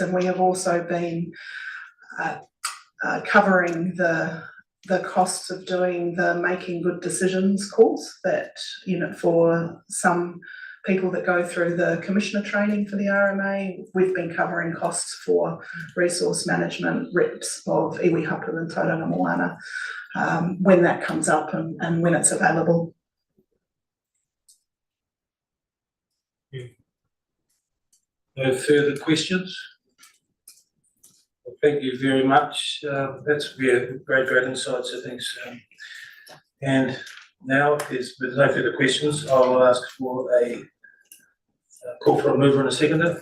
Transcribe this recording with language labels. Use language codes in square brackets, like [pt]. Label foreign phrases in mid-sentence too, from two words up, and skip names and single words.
[en] And we have also been covering the costs of doing the Making Good Decisions course that, for some people that go through the commissioner training for the RMA, we've been covering costs for resource management reps of [mi] iwi hapu [en] and tauranga moana when that comes up and when it's available. No further questions? Well, thank you very much. That's great insights, I think so. And now, if there's no further questions, I will ask for a call for a mover and a seconder.